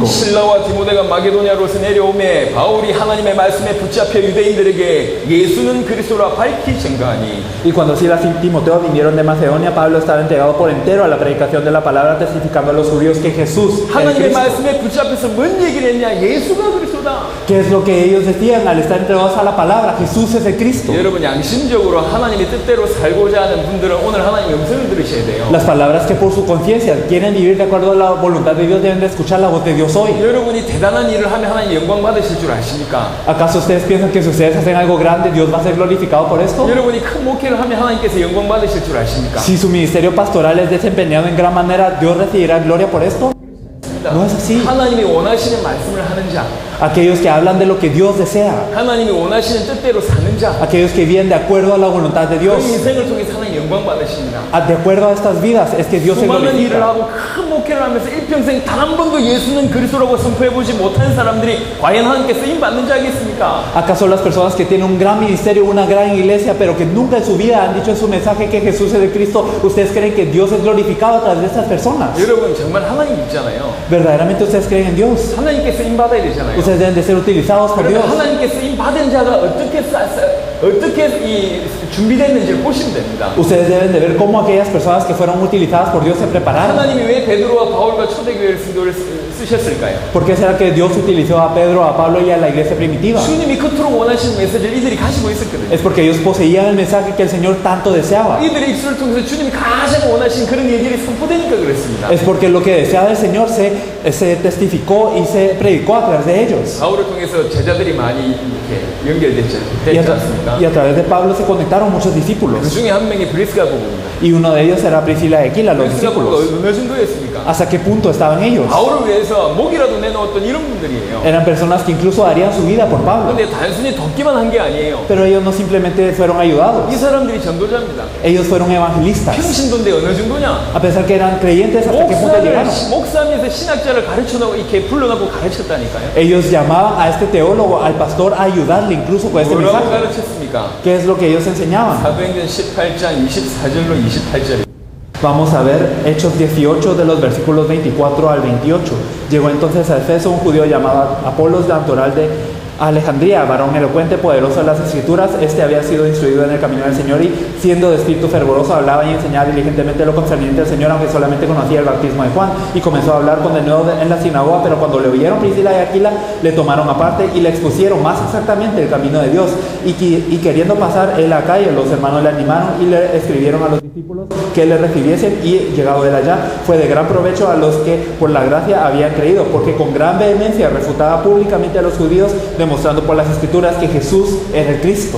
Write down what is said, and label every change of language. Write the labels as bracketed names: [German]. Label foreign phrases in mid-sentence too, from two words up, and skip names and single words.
[Korean] 신라와 디모데가 마게도냐로서 내려오매 바울이 하나님의 말씀에 붙잡혀 유대인들에게 예수는 그리스도라 밝히 증거하니 [Spanish] Y cuando Silas y Timoteo vinieron de Macedonia, Pablo estaba entregado por entero a la predicación de la palabra, testificando a los judíos que Jesús es [Korean] 하나님의 [Spanish] Cristo. [Korean] 말씀에 붙잡혀서 뭔 얘기를 했냐? 예수가 그리스도다. [Spanish] ¿Qué es lo que ellos decían al estar entregados a la palabra? Jesús es el Cristo. [Korean] 여러분 양심적으로 하나님의 뜻대로 살고자 하는 분들은 오늘 하나님의 음성을 들으셔야 돼요. [Spanish] Las palabras que por su conciencia quieren vivir de acuerdo a la voluntad de Dios deben de escuchar la voz de Dios hoy. [Korean] 여러분이 대단한 일을 하면 하나님 영광 받으실 줄 아십니까? [Spanish] ¿Acaso ustedes piensan que si ustedes hacen algo grande, Dios va a ser glorificado por esto? [Korean] 여러분이 큰 목회를 하면 하나님께서 영광 받으실 줄 아십니까? [Spanish] Si su ministerio pastoral es desempeñado en gran manera, ¿Dios recibirá gloria por esto? No es así. [Korean] 하나님이 원하시는 말씀을 하는 자, [Spanish] Aquellos que hablan de lo que Dios desea, [Korean] 하나님이 원하시는 뜻대로 사는 자, [Spanish] aquellos que viven de acuerdo a la voluntad de [Korean] 그 [Spanish] Dios, [Korean] 인생을 통해서 하나님 영광 받으십니다. [Spanish] de acuerdo a estas vidas, es que Dios se [Korean] 수많은 일을 [Spanish] glorifica. [Korean] 하고 큰 목회를 하면서 일평생 단 한 번도 예수는 그리스도라고 선포해보지 못한 사람들이 과연 하나님께 쓰임 받는 자겠습니까? [Spanish] ¿Acaso las personas que tienen un gran ministerio, una gran iglesia, pero que nunca en su vida han dicho en su mensaje que Jesús es el Cristo, ustedes creen que Dios es glorificado a través de estas personas? [Korean] 여러분 정말 하나님 있잖아요. [Spanish] ¿Verdaderamente ustedes creen en Dios? [Korean] 하나님께 쓰임 받아야 되잖아요. [Spanish] Ustedes deben de ser utilizados por [Korean] 그러면 [Spanish] Dios. [Korean] 하나님께 쓰임 받은 자가 어떻게 준비됐는지를 보시면 됩니다. [Spanish] Ustedes deben de ver cómo aquellas personas que fueron utilizadas por Dios se prepararon. [Korean] 하나님이 왜 베드로와 바울과 초대교회를 성도를 쓰셨을까요? [Spanish] ¿Por qué será que Dios utilizó a Pedro, a Pablo y a la iglesia primitiva? [Korean] 주님이 그토록 원하시는 메시지를 이들이 가지고 있었거든요. [Spanish] Es porque ellos poseían el mensaje que el Señor tanto deseaba. [Korean] 이들의 입술을 통해서 주님이 가장 원하시는 그런 얘기를 선포되니까 그렇습니다. [Spanish] Es porque lo que deseaba el Señor se testificó y se predicó a través de ellos. [Korean] 바울을 통해서 제자들이 많이 이렇게 연결됐지 않습니까? [Spanish] Y a través de Pablo se conectaron muchos [Korean] 그 [Spanish] discípulos. [Korean] 중에 한 명이 브리스가 부부입니다. [Spanish] Y uno de ellos era Priscila y Aquila, los [Korean] 브리스가 부부가 [Spanish] discípulos. [Korean] 어느 정도였습니까? [Spanish] ¿Hasta qué punto estaban ellos? [Korean] 바울을 위해서 목이라도 내놓았던 이런 분들이에요. [Spanish] Eran personas que incluso darían su vida por Pablo. [Korean] 근데 단순히 돕기만 한 게 아니에요. [Spanish] Pero ellos no simplemente fueron ayudados. [Korean] 이 사람들이 전도자입니다. [Spanish] Ellos fueron evangelistas. [Korean] 평신도인데 어느 정도냐? [Spanish] A pesar que eran creyentes, ¿hasta qué punto llegaron? [Korean] 목사님에서 신학자를 가르쳐놓고 이렇게 불러놓고 가르쳤다니까요. [Spanish] Ellos llamaban a este teólogo, al pastor, a ayudarle incluso con este [Korean] 뭐라고 [Spanish] mensaje. [Korean] 가르쳤습니까? [Spanish] ¿Qué es lo que ellos enseñaban? [Korean] 사도행전 18장 24절로 28절. [Spanish] Vamos a ver Hechos 18 de los versículos 24 al 28. Llegó entonces a Efeso un judío llamado Apolos de Antoral de Alejandría, varón elocuente, poderoso en las escrituras, este había sido instruido en el camino del Señor y siendo de espíritu fervoroso hablaba y enseñaba diligentemente lo concerniente al Señor, aunque solamente conocía el bautismo de Juan, y comenzó a hablar con denuedo en la sinagoga, pero cuando le oyeron Priscila y Aquila le tomaron aparte y le expusieron más exactamente el camino de Dios, y queriendo pasar él a Acaya, los hermanos le animaron y le escribieron a los discípulos que le recibiesen, y llegado él allá fue de gran provecho a los que por la gracia habían creído, porque con gran vehemencia refutaba públicamente a los judíos, demostrando por las escrituras que Jesús era el Cristo.